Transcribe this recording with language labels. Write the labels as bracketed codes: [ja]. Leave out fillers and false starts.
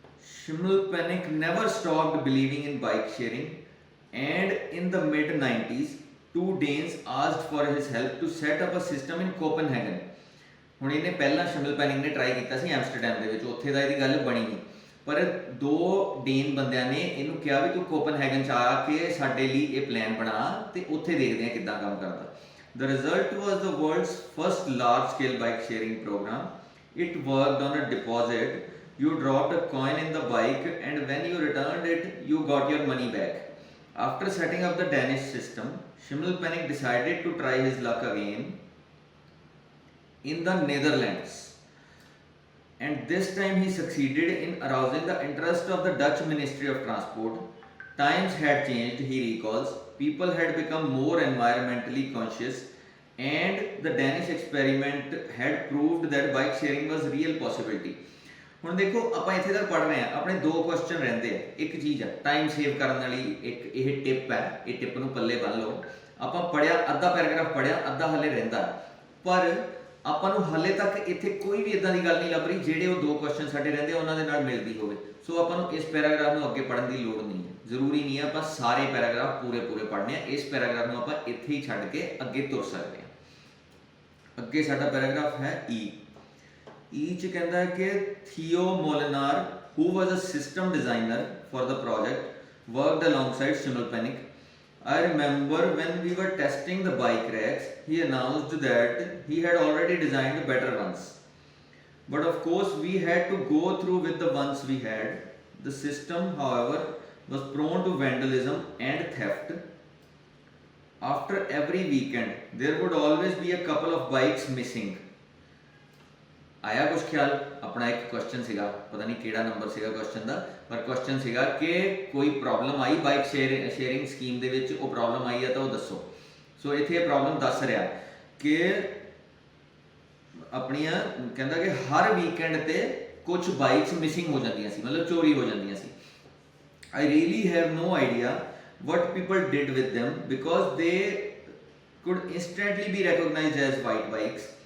[en] Schimmelpenninck never stopped believing in bike sharing, and in the mid-90s 2 Danes asked for his help to set up a system in Copenhagen। [pa] ਹੁਣ ਇਹਨੇ ਪਹਿਲਾਂ ਸ਼ਿਮਲਪੈਨਿਕ ਨੇ try ਕੀਤਾ ਸੀ Amsterdam ਦੇ ਵਿੱਚ, ਉੱਥੇ ਦਾ ਇਹਦੀ ਗੱਲ ਬਣੀ ਨਹੀਂ, ਪਰ 2 ਡੇਨ ਬੰਦਿਆਂ ਨੇ ਇਹਨੂੰ ਕਿਹਾ ਵੀ ਤੂੰ ਕੋਪਨਹੈਗਨ 'ਚ ਆ ਕੇ ਸਾਡੇ ਲਈ ਇਹ ਪਲਾਨ ਬਣਾ ਤੇ ਉੱਥੇ ਦੇਖਦੇ ਹਾਂ ਕਿੱਦਾਂ ਕੰਮ ਕਰਦਾ। [en] The result was the world's first large-scale bike sharing program. It worked on a deposit. You dropped a coin in the bike and when you returned it, you got your money back. After setting up the Danish system, Schimmelpenninck decided to try his luck again in the Netherlands, and this time he succeeded in arousing the interest of the Dutch Ministry of Transport. Times had changed, he recalls. people had become more environmentally conscious and the Danish experiment had proved that bike sharing was real possibility. [pa] ਹੁਣ ਦੇਖੋ ਆਪਾਂ ਇੱਥੇ ਤੱਕ ਪੜ੍ਹ ਰਹੇ ਹਾਂ, ਆਪਣੇ ਦੋ ਕੁਐਸਚਨ ਰਹਿੰਦੇ ਆ। ਇੱਕ ਚੀਜ਼ ਆ ਟਾਈਮ ਸੇਵ ਕਰਨ ਵਾਲੀ ਇੱਕ ਇਹ ਟਿਪ ਹੈ, ਇਹ ਟਿਪ ਨੂੰ ਪੱਲੇ ਬੰਨ ਲਓ। ਆਪਾਂ ਪੜ੍ਹਿਆ, ਅੱਧਾ ਪੈਰਾਗ੍ਰਾਫ ਪੜ੍ਹਿਆ, ਅੱਧਾ ਹਲੇ ਰਹਿੰਦਾ, ਪਰ ਆਪਾਂ ਨੂੰ ਹਲੇ ਤੱਕ ਇੱਥੇ ਕੋਈ ਵੀ ਇਦਾਂ ਦੀ ਗੱਲ ਨਹੀਂ ਲੱਭ ਰਹੀ ਜਿਹੜੇ ਉਹ ਦੋ ਕੁਐਸਚਨ ਸਾਡੇ ਰਹਿੰਦੇ ਉਹਨਾਂ ਦੇ ਨਾਲ ਮਿਲਦੀ ਹੋਵੇ। ਸੋ ਆਪਾਂ ਨੂੰ ਇਸ ਪੈਰਾਗ੍ਰਾਫ ਨੂੰ ਅੱਗੇ ਪੜ੍ਹਨ ਦੀ ਲੋੜ ਨਹੀਂ ਹੈ, ਜ਼ਰੂਰੀ ਨਹੀਂ ਹੈ ਆਪਾਂ ਸਾਰੇ ਪੈਰਾਗ੍ਰਾਫ ਪੂਰੇ ਪੜ੍ਹਨੇ ਆ। ਇਸ ਪੈਰਾਗ੍ਰਾਫ ਨੂੰ ਆਪਾਂ ਇੱਥੇ ਹੀ ਛੱਡ ਕੇ ਅੱਗੇ ਤੁਰ ਸਕਦੇ ਹਾਂ। ਅੱਗੇ ਸਾਡਾ ਪੈਰਾਗ੍ਰਾਫ ਹੈ E 'ਚ ਕਹਿੰਦਾ ਹੈ ਕਿ ਥੀਓ ਮੋਲਿਨਾਰ [en] who was a system designer for the project worked alongside Schimmelpenninck. I remember when we were testing the bike racks, he announced that he had already designed better ones. But of course we had to go through with the ones we had. The system, however, was prone to vandalism and theft. After every weekend, there would always be a couple of bikes missing. [pa] ਆਇਆ ਕੁਛ ਖਿਆਲ? ਆਪਣਾ ਇੱਕ question ਸੀਗਾ, ਪਤਾ ਨਹੀਂ ਕਿਹੜਾ number ਸੀਗਾ ਕੁਐਸਚਨ ਦਾ, ਪਰ ਕੁਐਸਚਨ ਸੀਗਾ ਕਿ ਕੋਈ ਪ੍ਰੋਬਲਮ ਆਈ ਬਾਈਕ ਸ਼ੇਅਰਿੰਗ ਸਕੀਮ ਦੇ ਵਿੱਚ, ਉਹ ਪ੍ਰੋਬਲਮ ਆਈ ਹੈ ਤਾਂ ਉਹ ਦੱਸੋ। ਸੋ ਇੱਥੇ ਇਹ ਪ੍ਰੋਬਲਮ ਦੱਸ ਰਿਹਾ ਕਿ ਆਪਣੀਆਂ ਕਹਿੰਦਾ ਕਿ ਹਰ ਵੀਕਐਂਡ ਤੇ ਕੁਝ ਬਾਈਕਸ ਮਿਸਿੰਗ ਹੋ ਜਾਂਦੀਆਂ ਸੀ, ਮਤਲਬ ਚੋਰੀ ਹੋ ਜਾਂਦੀਆਂ ਸੀ। [en] I really have no idea what people did with them because they could instantly be recognized as white bikes.